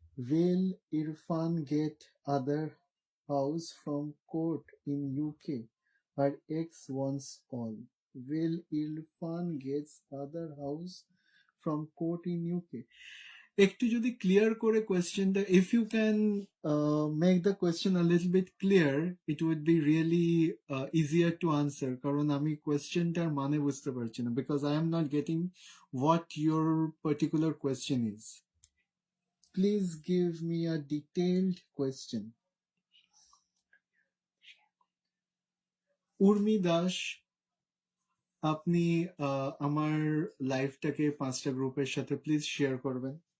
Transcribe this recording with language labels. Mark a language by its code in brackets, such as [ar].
[en] Will Irfan get other house from court in UK? Her ex wants all. Will Irfan gets other house from court in UK? [bn] একটু যদি clear করে কোয়েশ্চেনটা, [en] If you can make the question a little bit clear, it would be really easier to answer. [bn] কারণ আমি কোয়েশ্চেনটার মানে বুঝতে পারছি না, [en] Because I am not getting what your particular question is. Please give me a detailed question. [bn] Urmi Das, আপনি আমার লাইফটাকে 5টা গ্রুপের সাথে প্লিজ শেয়ার করবেন।